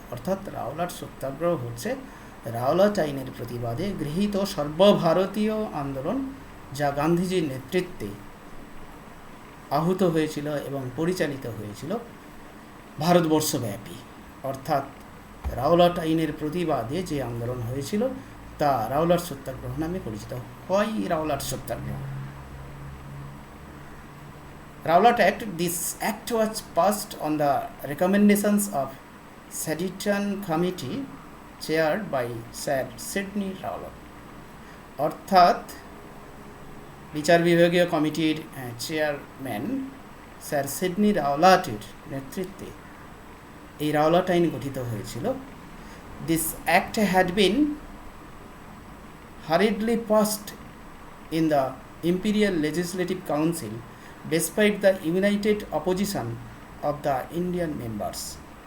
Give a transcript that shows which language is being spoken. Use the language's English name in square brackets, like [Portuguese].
[Bangla] অর্থাৎ রাওলাট সত্যাগ্রহ হচ্ছে রাওলাট আইনের প্রতিবাদে গৃহীত সর্বভারতীয় আন্দোলন, যা গান্ধীজির নেতৃত্বে আহূত হয়েছিল এবং পরিচালিত হয়েছিল ভারতবর্ষব্যাপী। অর্থাৎ রাওলাট আইনের প্রতিবাদে যে আন্দোলন হয়েছিল তা রাওলাট সত্যাগ্রহ নামে পরিচিত হয়। Rowlatt satyagraha [English] Rowlatt Act. This act was passed on the recommendations of Sedition Committee chaired by Sir Sidney Rowlatt. [Bangla] অর্থাৎ বিচার বিভাগীয় কমিটির চেয়ারম্যান স্যার সিডনি রাওলাটের নেতৃত্বে এই রাওলাট আইন গঠিত হয়েছিল। [English] This act had been hurriedly passed in the Imperial Legislative Council despite the united opposition of the Indian members.